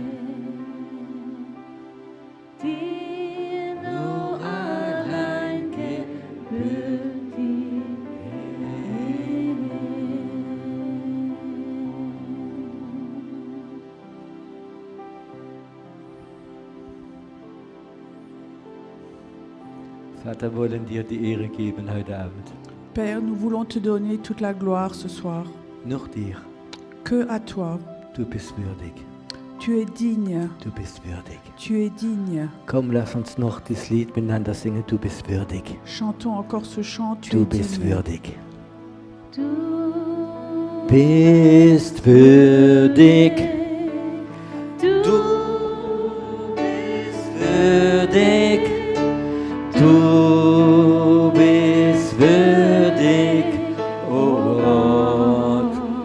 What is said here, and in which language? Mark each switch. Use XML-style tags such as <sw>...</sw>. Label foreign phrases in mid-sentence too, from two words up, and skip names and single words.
<de>dir nur allein gebührt die Vater, wollen dir die Ehre geben heute Abend.</de> <fr>Père, nous voulons te donner toute la gloire ce soir.</fr> <de>Nur dir.</de> <fr>Que à toi.</fr> <de>Du bist würdig.</de> <fr>Tu es digne.</fr> <de>Du bist würdig.</de> <fr>Tu es digne.</fr> <de>Komm, lass uns noch das Lied miteinander singen. Du bist würdig.</de> <fr>Chantons encore ce chant. Tu</fr> <de>Du</de> <fr>es</fr> <de>bist</de> <fr>digne.</fr> <de>würdig. Du Bist würdig. Du bist würdig. Du bist würdig, oh Gott.</de>